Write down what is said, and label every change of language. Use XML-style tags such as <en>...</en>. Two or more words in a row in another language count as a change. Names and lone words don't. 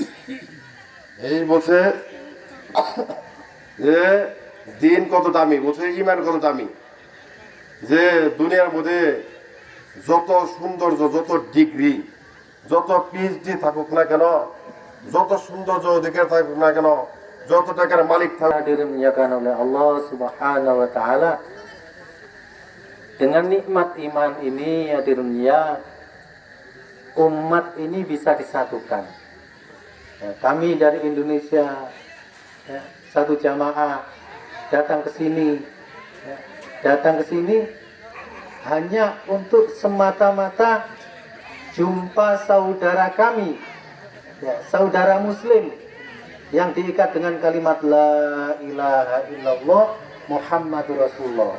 <bn>এই বলছে যে দিন কত দামি, বলছে ইমান কত দামি, যে দুনিয়ার মধ্যে যত সৌন্দর্য, যত ডিগ্রি, যত পিএইচডি থাকুক না কেন, যত সৌন্দর্য অধিকার থাকুক না কেন, যত টাকার মালিক থাকুক,</bn> <id>dimuliakan oleh Allah</id> <ar>سبحانه وتعالى.</ar> <id>Dengan nikmat iman ini hadirin ya, umat ini bisa disatukan. Ya, kami dari Indonesia, ya, satu jamaah datang ke sini, ya, datang ke sini hanya untuk semata-mata jumpa saudara kami, ya, saudara Muslim yang diikat dengan kalimat</id> <ar>لا إله إلا الله محمد رسول الله.</ar>